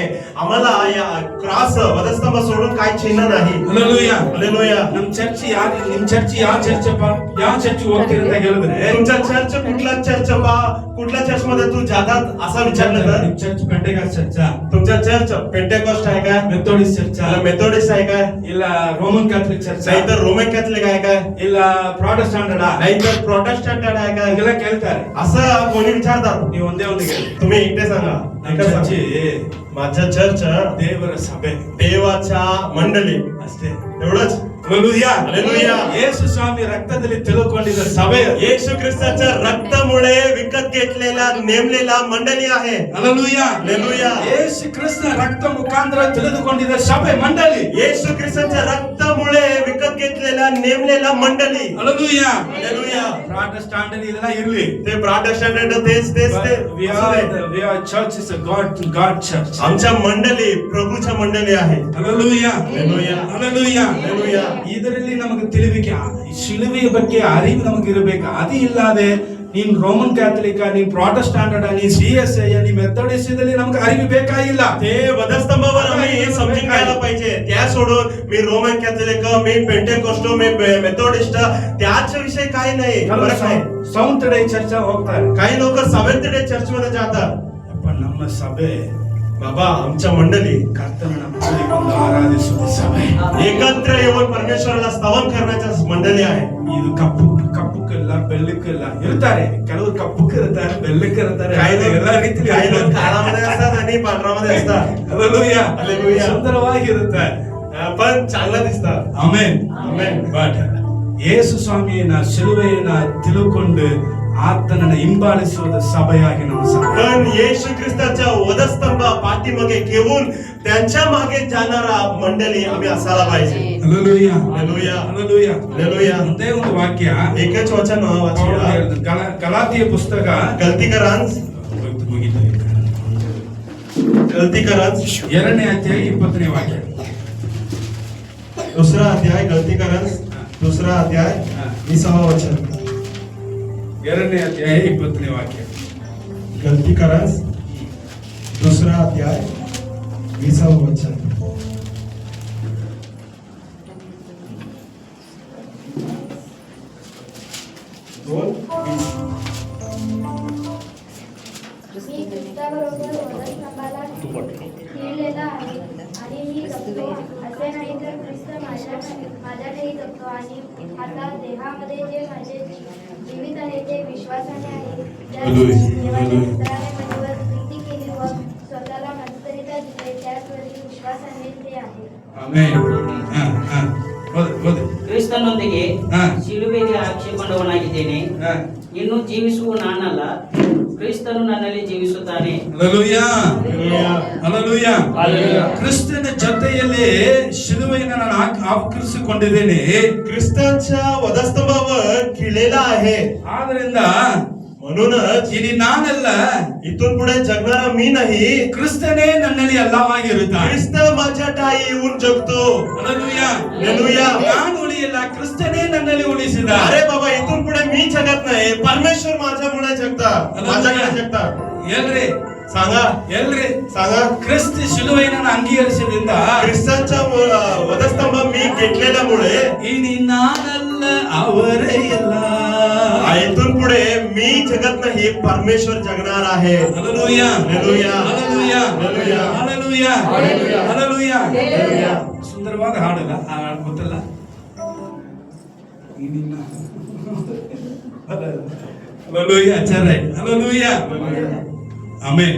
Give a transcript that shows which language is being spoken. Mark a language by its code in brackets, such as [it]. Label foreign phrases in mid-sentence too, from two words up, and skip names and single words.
[mr] आम्हाला या क्रॉस वधस्तंभ सोडून काही चिन्ह नाही. [kn] ಹಲ್ಲೆಲೂಯಾ. [mr] Hallelujah. [kn] ನಮ್ಮ ಚರ್ಚ್ ನಿಮ್ ಚರ್ಚ್ ಯಾವ ಚರ್ಚ್ ಹೋಗ್ತೀರಿ ಅಂತ ಹೇಳಿದ್ರೆ [mr] तुमच्या चर्च कुठल्या चर्च मध्ये तू जातात असं विचारलं तर [kn] ನಿಮ್ ಚರ್ಚ್ ಪೆಂಟೆಕಾಸ್ಟ್ ಚರ್ಚಾ, [mr] तुमच्या चर्च पेंटेकॉस्ट आहे काय, [kn] ಮೆಥೋಡಿಸ್ಟ್ ಚರ್ಚಾ, [mr] मेथोडिस्ट आहे काय, [kn] ಇಲ್ಲ ರೋಮನ್ ಕ್ಯಾಥಲಿಕ್ ಚರ್ಚಾ, [mr] नाहीतर रोमन कॅथलिक आहे काय, [kn] ಇಲ್ಲ ಪ್ರಾಟೆಸ್ಟಂಟ್ [mr] नाहीतर प्रोटेस्टंट आहे काय, [kn] ಹಿಂಗೆಲ್ಲ ಕೇಳ್ತಾರೆ. [mr] असं कोणी विचारतात. [kn] ನೀವು ಒಂದೇ ಒಂದು ಹೇಳಿ. [mr] तुम्ही एकटे सांगा. [kn] ನಮ್ಮ ಚರ್ಚಿ [mr] माझ्या चर्च [kn] ದೇವರ ಸಭೆ [mr] देवाच्या मंडळी [kn] ಅಷ್ಟೇ. [mr] एवढंच. [kn] ಹಲ್ಲೆಲೂಯಾ. [mr] Hallelujah. [kn] ಯೇಸು ಸ್ವಾಮಿ ರಕ್ತದಲ್ಲಿ ತಿಳ್ಕೊಂಡಿದ್ದ ಸಭೆ. [mr] येशू ख्रिस्ताच्या रक्तामुळे विकत घेतलेला नेमलेला मंडळी आहे. [kn] ಹಲ್ಲೆಲೂಯಾ. [mr] Hallelujah. [kn] ಯೇಸು ಕ್ರಿಸ್ತ ರಕ್ತ ಮುಖಾಂತರ ತಿಳಿದುಕೊಂಡಿದ್ದ ಸಭೆ ಮಂಡಳಿ. [mr] येशू ख्रिस्ताच्या रक्तामुळे विकत घेतलेला नेमलेला मंडळी. [kn] ಹಲ್ಲೆಲೂಯಾ. [mr] Hallelujah. [kn] ಪ್ರಾಟೆಸ್ಟಂಟ್ ಇದೆಲ್ಲ ಇರ್ಲಿ. [mr] ते प्रोटेस्टंट तेच [en] We are church is a God church. [mr] आमच्या मंडळी प्रभूच्या मंडळी आहे. [kn] ಹಲ್ಲೆಲೂಯಾ. [mr] Hallelujah. [kn] ಹಲ್ಲೆಲೂಯಾ. [mr] Hallelujah. [kn] ಇದರಲ್ಲಿ ನಮಗೆ ತಿಳಿವಿಕೆ, ಶಿಲುಬೆಯ ಬಗ್ಗೆ ಅರಿವು ನಮಗೆ ಇರಬೇಕು. ಅದು ಇಲ್ಲದೆ ನೀನ್ ರೋಮನ್ ಕ್ಯಾಥಲಿಕ್, ನೀನ್ ಪ್ರಾಟೆಸ್ಟಂಟ್, ನೀನ್ CSI, ನೀನ್ ಮೆಥೋಡಿಸ್ಟ್ ದಲ್ಲಿ ನಮ್ಗೆ ಅರಿವು ಬೇಕಾಗಿಲ್ಲ. [mr] ते वधस्तंभावर आम्ही हे समजून घ्यायला पाहिजे. त्या सोडून मी रोमन कॅथलिक, मी पेंटेकोस्ट, मी मेथोडिस्ट त्याच विषय काही नाही. फरक नाही. [kn] ಸೌಂತ್ ಡೇ ಚರ್ಚ್ ಹೋಗ್ತಾರೆ. [mr] काही लोक सेवेंथ डे चर्च मध्ये जातात. [kn] ಅಪ್ಪ ನಮ್ಮ ಸಭೆ [mr] बाबा आमच्या मंडळी [kn] ಕರ್ತನನ್ನ ಕೂಡಿಕೊಂಡು ಆರಾಧಿಸುವ ಸಭೆ. [mr] एकत्र येऊन परमेश्वराला स्तवन करण्याच्या मंडळी आहे. [kn] ಇದು ಕಪ್ಪುಕ್ಕೆಲ್ಲ ಬೆಳ್ಳಕ್ಕೆಲ್ಲ ಇರ್ತಾರೆ. ಕೆಲವರು ಕಪ್ಪುಕ್ಕಿರ್ತಾರೆ, ಬೆಳ್ಳಕ್ಕಿರ್ತಾರೆ, ಎಲ್ಲ ರೀತಿಯಲ್ಲಿ [mr] काही लोक काळामध्ये असतात आणि पांढरामध्ये असतात. [kn] ಹಲ್ಲೆಲೂಯಾ. [mr] Hallelujah. [kn] ಸುಂದರವಾಗಿರುತ್ತೆ. [mr] पण चांगलं दिसतात. [kn] ಆಮೆನ್. [mr] Amen. [kn] ಬಟ್ ಯೇಸು ಸ್ವಾಮಿಯನ್ನ ಶಿಲುಬೆಯನ್ನ ತಿಳುಕೊಂಡು ಆತನನ್ನ ಹಿಂಬಾಲಿಸುವುದ ಸಭೆಯಾಗಿ ನಮ್ಮ ಸಭೆ. [mr] पण येशू ख्रिस्ताच्या वधस्तंभ पाठीमागे घेऊन त्यांच्या मागे जाणारा मंडळी आम्ही असायला पाहिजे. [kn] ಹಲ್ಲೆಲೂಯಾ. [mr] Hallelujah. [kn] ಹಲ್ಲೆಲೂಯಾ. [mr] Hallelujah. [kn] ಒಂದೇ ಒಂದು ವಾಕ್ಯ [mr] एकच वचन वाचूया. [kn] ಗಲಾತಿಯ ಪುಸ್ತಕ [mr] गलतीकरांस [kn] ಮುಗಿತು. [mr] गलतीकरांस [kn] 2ನೇ ಅಧ್ಯಾಯ 20ನೇ ವಾಕ್ಯ. [mr] दुसरा अध्याय गलतीकरांस 2रा अध्याय 20वा वचन. [kn] 2ನೇ ಅಧ್ಯಾಯ 20ನೇ ವಾಕ್ಯ. [mr] गलतीकरांस 2रा अध्याय 20वा वचन. मी ख्रिस्ताबरोबर वधस्तंभाला खिळलेला आहे आणि मी जगतो. असे नाही तर ख्रिस्त माझ्यातही जगतो आणि आता देहामध्ये जे माझे जीवित आहे ते विश्वासाने आहे. ज्या देवाने पुत्राने माझ्यावर प्रीती केली व स्वतःला मस्तरिता दिले त्याचवरही विश्वासाने ते आहे. [kn] ಆಮೆನ್. ಓದಿ. ಕ್ರಿಸ್ತನೊಂದಿಗೆ ಹಾ. ಶಿಲುಬೆಗೆ ಆಕ್ಷೇಪಣವನಾಗಿದ್ದೇನೆ. ಹಾ. ಇನ್ನು ಜೀವಿಸುವ ನಾನಲ್ಲ, ಕ್ರಿಸ್ತನು ನನ್ನಲ್ಲಿ ಜೀವಿಸುತ್ತಾನೆ. ಹಲ್ಲೆಲೂಯಾ. [mr] Hallelujah. [kn] ಹಲ್ಲೆಲೂಯಾ. ಕ್ರಿಸ್ತನ ಜೊತೆಯಲ್ಲಿ ಶಿಲುಬೆಯನ್ನು ನಾನು ಆವರಿಸಿಕೊಂಡಿದ್ದೇನೆ. [mr] ख्रिस्ताच्या वधस्तंभावर खिळलेला आहे. [kn] ಆದ್ರಿಂದ [mr] म्हणूनच [kn] ಇനി ನಾನಲ್ಲ, [mr] इथून पुढे जगणारा मी नाही, [kn] ಕ್ರಿಸ್ತನೇ ನನ್ನಲ್ಲಿ ಎಲ್ಲವಾಗಿರುತ್ತಾನೆ. [mr] ख्रिस्त माझ्यात येऊन जगतो. [kn] ಹಲ್ಲೆಲೂಯಾ. [mr] हालेलुया. [kn] ನಾನು ಉಳಿಯಲ್ಲ, ಕ್ರಿಸ್ತನೇ ನನ್ನಲ್ಲಿ ಉಳಿಸಿದ. [mr] अरे बाबा, इथून पुढे मी जगत नाही, परमेश्वर माझ्यामुळे जगतात, माझ्याकडे जगतात. [kn] ಎಲ್ರಿ [mr] सांगा, [kn] ಎಲ್ರಿ [mr] सांगा. [kn] ಕ್ರಿಸ್ತ ಶಿಲುಬೆಯನ್ನು ಅಂಗೀಕರಿಸಿದ್ರಿಂದ [mr] ख्रिस्तांच्या वधस्तंभ मी घेतलेल्यामुळे [kn] ಇನಿ ನಾನಲ್ಲ, ಅವರೇ ಎಲ್ಲ. [mr] इथून पुढे मी जगत नाही, परमेश्वर जगणार आहे. [kn] ಹಲ್ಲೆಲೂಯಾ. [mr] हालेलुया. [kn] ಹಲ್ಲೆಲೂಯಾ. [mr] हालेलुया. [kn] ಹಲ್ಲೆಲೂಯಾ. ಹಾಲೆಲೂಯಾ. ಹಲ್ಲೆಲೂಯಾ. ಹಾಲೆಲೂಯಾ. ಸುಂದರವಾದ ಹಾಡಲ್ಲ, ಆ ಹಾಡು ಗೊತ್ತಲ್ಲ? ಹಲ್ಲೆಲೂಯಾ. ಚರ್ರೆ. ಹಲ್ಲೆಲೂಯಾ. ಆಮೆನ್.